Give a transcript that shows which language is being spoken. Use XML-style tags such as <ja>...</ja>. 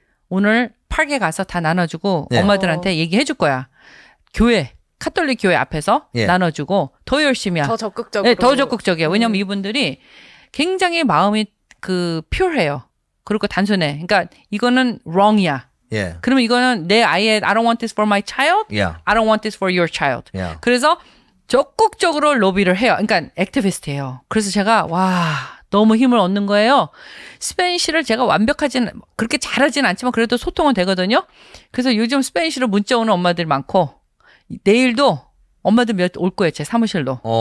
<ko>오늘 8개 가서 다 나눠주고 네. 엄마들한테 얘기해 줄 거야. 교회 카톨릭 교회 앞에서 예. 나눠주고 더 열심히야. 더 적극적으로. 네, 더 적극적이에요. 왜냐면 이분들이 굉장히 마음이 그 퓨어해요. 그리고 단순해. 그러니까 이거는 wrong이야. 예. 그러면 이거는 내 아이의</ko> <en>I don't want this for my child. Yeah. I don't want this for your child. Yeah.</en> <ko>그래서 적극적으로 로비를 해요. 그러니까 액티비스트예요. 그래서 제가 와 너무 힘을 얻는 거예요. 스페니쉬를 제가 완벽하진 그렇게 잘하진 않지만 그래도 소통은 되거든요. 그래서 요즘 스페니쉬로 문자 오는 엄마들이 많고 내일도 엄마들 몇 올 거예요. 제 사무실로.</ko>